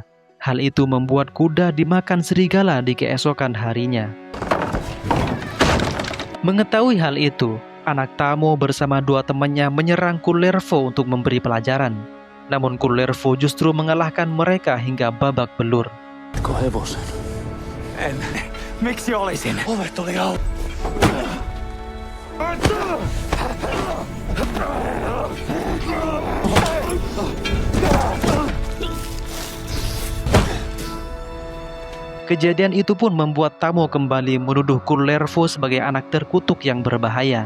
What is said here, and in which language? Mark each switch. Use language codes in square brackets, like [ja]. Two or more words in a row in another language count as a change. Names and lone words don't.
[id] Hal itu membuat kuda dimakan serigala di keesokan harinya. Mengetahui hal itu, anak Tamo bersama dua temannya menyerang Kullervo untuk memberi pelajaran. Namun Kullervo justru mengalahkan mereka hingga babak belur. [fi] Hevosen. En. Miksi olisin? Ovet oli auki. [id] Kejadian itu pun membuat Tamo kembali menuduh Kullervo sebagai anak terkutuk yang berbahaya.